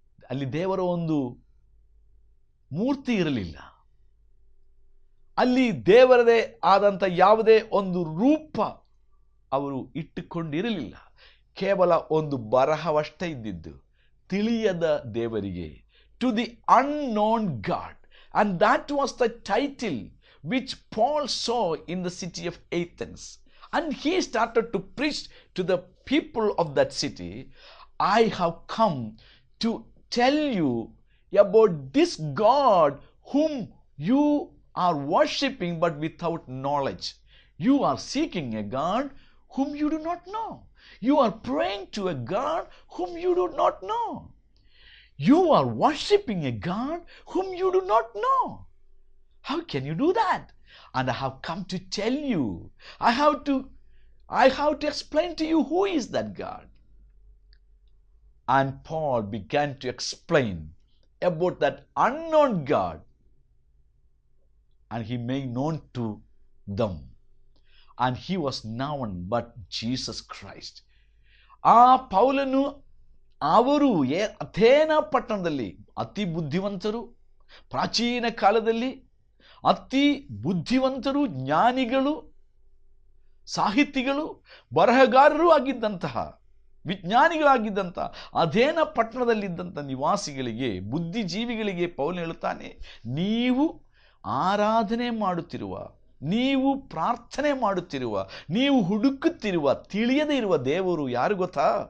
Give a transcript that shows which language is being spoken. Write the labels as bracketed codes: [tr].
[kn] ಅಲ್ಲಿ ದೇವರ ಒಂದು ಮೂರ್ತಿ ಇರಲಿಲ್ಲ. ಅಲ್ಲಿ ದೇವರದೇ ಆದಂಥ ಯಾವುದೇ ಒಂದು ರೂಪ ಅವರು ಇಟ್ಟುಕೊಂಡಿರಲಿಲ್ಲ. ಕೇವಲ ಒಂದು ಬರಹವಷ್ಟೇ ಇದ್ದಿದ್ದು, ತಿಳಿಯದ ದೇವರಿಗೆ, [en] To the unknown God. And that was the title which Paul saw in the city of Athens. And he started to preach to the people of that city, I have come to tell you about this God whom you are worshipping but without knowledge. You are seeking a God whom you do not know. You are praying to a God whom you do not know. You are worshipping a God whom you do not know. How can you do that? And I have come to tell you. I have to explain to you who is that God. And Paul began to explain about that unknown God. And he made known to them. And he was none but Jesus Christ. [kn] ಪೌಲನು ಅವರು ಅಥೇನ ಪಟ್ಟಣದಲ್ಲಿ ಅತಿ ಬುದ್ಧಿವಂತರು, ಪ್ರಾಚೀನ ಕಾಲದಲ್ಲಿ ಅತಿ ಬುದ್ಧಿವಂತರು, ಜ್ಞಾನಿಗಳು, ಸಾಹಿತಿಗಳು, ಬರಹಗಾರರು ಆಗಿದ್ದಂತಹ, ವಿಜ್ಞಾನಿಗಳಾಗಿದ್ದಂಥ ಅಥೇನ ಪಟ್ಟಣದಲ್ಲಿದ್ದಂಥ ನಿವಾಸಿಗಳಿಗೆ, ಬುದ್ಧಿಜೀವಿಗಳಿಗೆ ಪೌಲನು ಹೇಳುತ್ತಾನೆ, ನೀವು ಆರಾಧನೆ ಮಾಡುತ್ತಿರುವ, ನೀವು ಪ್ರಾರ್ಥನೆ ಮಾಡುತ್ತಿರುವ, ನೀವು ಹುಡುಕುತ್ತಿರುವ, ತಿಳಿಯದೇ ಇರುವ ದೇವರು ಯಾರು ಗೊತ್ತಾ?